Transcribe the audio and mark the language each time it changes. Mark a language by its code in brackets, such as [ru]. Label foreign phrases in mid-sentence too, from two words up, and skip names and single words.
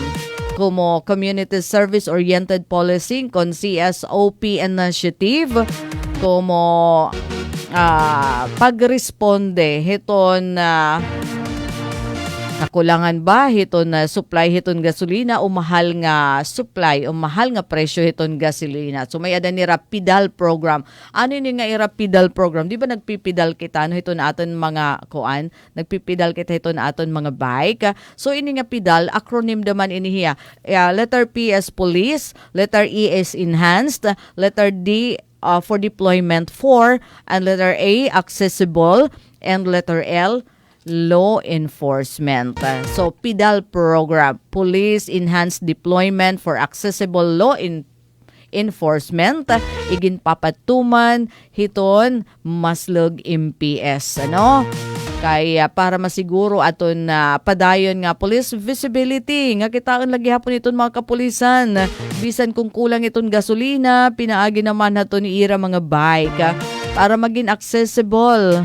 [war] Como Community Service Oriented Policing con CSOP Initiative, como pagresponde hiton Kakulangan ba hiton na supply hiton gasolina o mahal nga supply o mahal nga presyo hiton gasolina. So may ada ni Rapidal program. Ano ni nga i-Rapidal program? Di ba nagpipidal kita no hiton aton mga kuan, nagpipidal kita hiton aton mga bike. So ini nga pidal acronym naman ini hiya. [en] Letter P is police, letter E is enhanced, letter D for deployment for, and letter A accessible, and letter L law enforcement. [war] So, PIDAL program, Police Enhanced Deployment for Accessible Law Enforcement, igin papatuman hiton maslug MPS, ano? Kaya para masiguro aton na padayon nga [en] police visibility [war] nga kitaon lagi hapon iton mga kapulisan bisan kung kulang iton gasolina pinaagi naman nato ni ira mga bike para maging accessible.